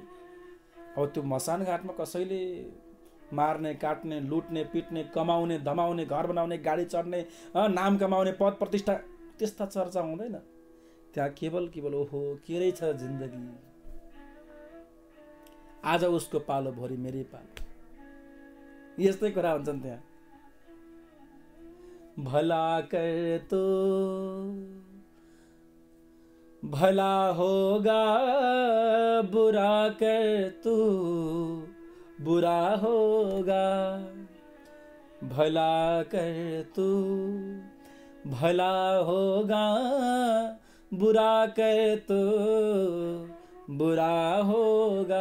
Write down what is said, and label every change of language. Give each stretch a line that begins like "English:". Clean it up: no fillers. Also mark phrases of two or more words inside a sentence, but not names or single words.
Nepali: अब त्यो मसान घाटमा कसैले मार्ने, काट्ने, लुट्ने, पिट्ने, कमाउने, धमाउने, घर बनाउने, गाडी चढ्ने, नाम कमाउने, पद प्रतिष्ठा, त्यस्ता चर्चा हुँदैन। त्यहाँ केवल ओहो के रहेछ जिन्दगी, आज उसको पालो भोलि मेरै पालो, यस्तै कुरा हुन्छन् त्यहाँ।
Hindi: भला कर तो भला होगा, बुरा कर तू बुरा होगा, भला कर तू भला होगा, बुरा कर तू बुरा होगा।